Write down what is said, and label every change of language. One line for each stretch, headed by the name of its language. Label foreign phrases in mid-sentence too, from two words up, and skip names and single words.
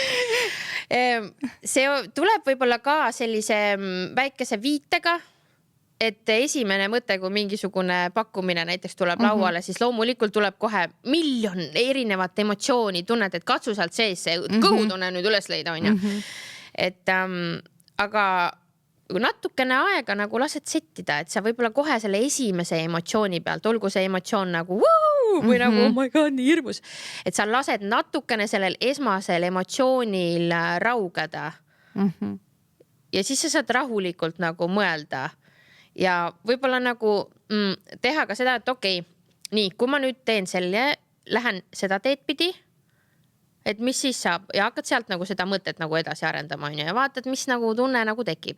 Estonian: See tuleb võib-olla ka sellise väikese viitega, et esimene mõte, kui mingisugune pakkumine näiteks tuleb lauale, siis loomulikult tuleb kohe miljon erinevat emotsiooni, tunned, et katsu sealt sees see kõhutunne nüüd üles leida, on ju. Et aga natukene aega nagu lased settida, et sa võib-olla kohe selle esimese emotsiooni pealt, olgu see emotsioon nagu või nagu
English: oh my god,
Estonian: nii hirmus, et sa lased natukene sellel esmasel emotsioonil raugeda. Ja siis sa saad rahulikult nagu mõelda ja võib-olla nagu teha ka seda, et okei, nii, kui ma nüüd teen selle, lähen seda teed pidi, et mis siis saab ja hakkad sealt nagu seda mõtet nagu edasi arendama, on ju, ja vaatad, mis nagu tunne nagu tekib.